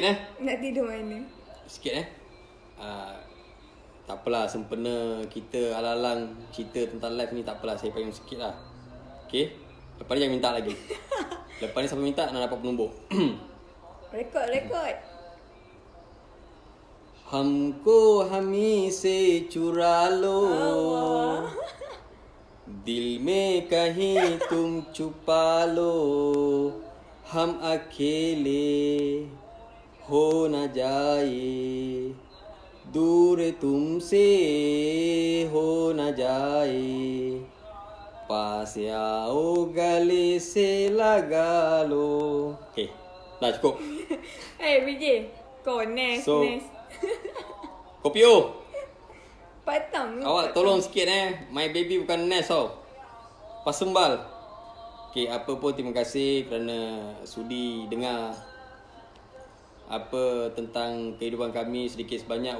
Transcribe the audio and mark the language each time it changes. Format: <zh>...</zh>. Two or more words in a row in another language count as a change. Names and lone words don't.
<ms>Nak tidur mana? Sikit tak apalah, sempena kita alang-alang cerita tentang live ni, tak apalah, saya payung sikit lah. Okay. Lepas ni jangan minta lagi. Lepas ni siapa minta nak dapat penumbuk. Rekod.</ms> <hi>हमको हमी से चुरा लो, दिल में कहीं तुम छुपा लो, हम अकेले हो न जाए, दूर तुमसे हो न जाए, पास आओ गले से लगा लो.</hi> <ms>Okay, dah cukup. BJ. Kau Nes. Kopi O, Patang. awak tolong sikit</ms> <en>My baby</en> <ms>bukan Nes tau, Pasembal. Okay, apa pun terima kasih kerana sudi dengar apa tentang kehidupan kami sedikit sebanyak.</ms>